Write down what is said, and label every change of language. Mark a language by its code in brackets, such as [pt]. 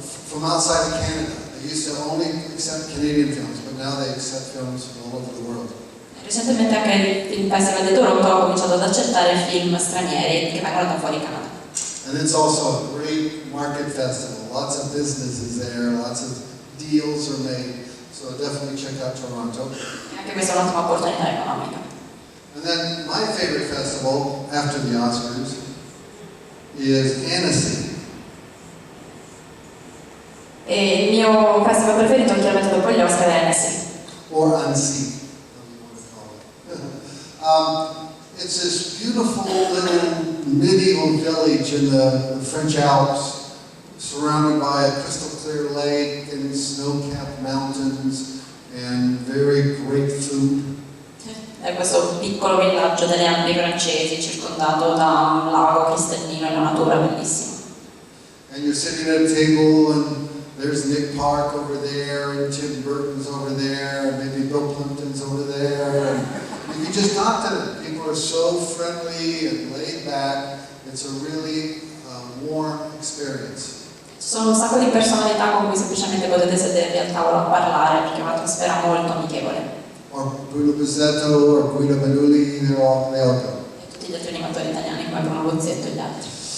[en] From outside of Canada. They used to only accept Canadian films, but now they accept films from all over the world. [it] Recentemente anche il Festival di Toronto ha cominciato ad accettare film stranieri che vengono da fuori Canada. [en] And it's also a great market festival. Lots of businesses there, lots of deals are made. So definitely check out Toronto. [it] E anche questa è un'ottima opportunità economica. [en] And then my favorite festival after the Oscars is Annecy. [it] E il mio festival preferito, chiaramente dopo gli Oscar, è Annecy. [en] Or Annecy, whatever you want to call it. It's this beautiful little medieval village in the French Alps, surrounded by a crystal clear lake and snow-capped mountains and very great food. [it] È questo piccolo villaggio delle Alpi francesi, circondato da un lago cristallino e una natura bellissima. [en] And you're sitting at a table and there's Nick Park over there, and Tim Burton's over there, and maybe Bill Plympton's over there, and you can just talk to them. People are so friendly and laid back. It's a really warm experience. [it] Ci sono un sacco di personalità con cui semplicemente potete sedervi al tavolo a parlare, perché è un'atmosfera molto amichevole. [en] Or Bruno Buzzetto or Guido Manuli, they all go. [it] E tutti gli altri animatori italiani come Bruno Buzzetto e gli altri.